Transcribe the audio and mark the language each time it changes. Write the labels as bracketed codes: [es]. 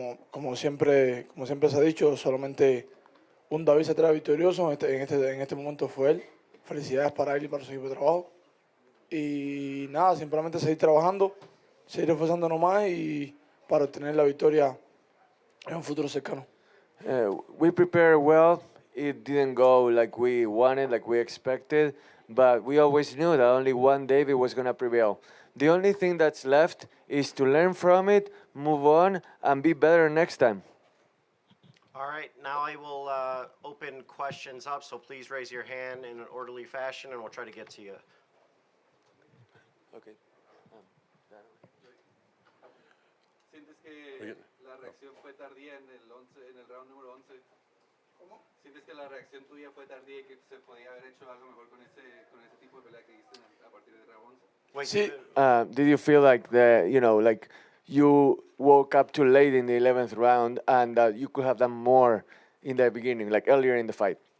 [es] Como siempre se ha dicho, solamente un David se trae victorioso. En este momento fue él. Felicidades para él y para su equipo de trabajo. Y nada, simplemente seguir trabajando, seguir esforzándonos más y para obtener la victoria en un futuro cercano. [en] We prepared well. It didn't go like we wanted, like we expected, but we always knew that only one David was going to prevail. The only thing that's left is to learn from it, move on, and be better next time. All right, now I will open questions up, so please raise your hand in an orderly fashion, and we'll try to get to you. Okay. [es] ¿Sientes que la reacción fue tardía en el round número 11? ¿Cómo? ¿Sientes que la reacción tuya fue tardía y que se podía haber hecho algo mejor con ese tipo de pelea que hiciste a partir del round 11? [en] Wait, [es] Sí. [en] Did you feel like like you woke up too late in the 11th round and that you could have done more in the beginning, like earlier in the fight?